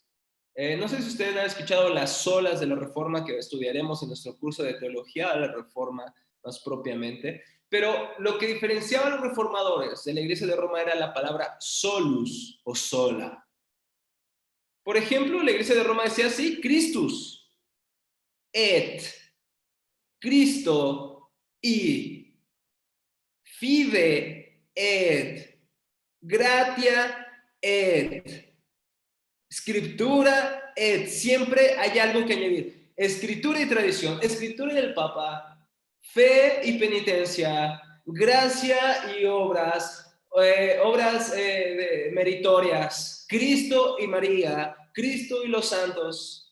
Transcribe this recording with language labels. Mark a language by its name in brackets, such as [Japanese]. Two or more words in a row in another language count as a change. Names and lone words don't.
[Spanish] No sé si ustedes han escuchado las solas de la Reforma, que estudiaremos en nuestro curso de teología de la Reforma más propiamente, pero lo que diferenciaba a los reformadores de la iglesia de Roma era la palabra solus o sola. Por ejemplo, la iglesia de Roma decía así: [Latin] Christus, et, [Spanish] Cristo, y, [Latin] fide, et, gratia, et, scriptura, et. [Spanish] Siempre hay algo que añadir. Escritura y tradición, escritura y el Papa, fe y penitencia, gracia y obras, meritorias, Cristo y María, Cristo y los santos.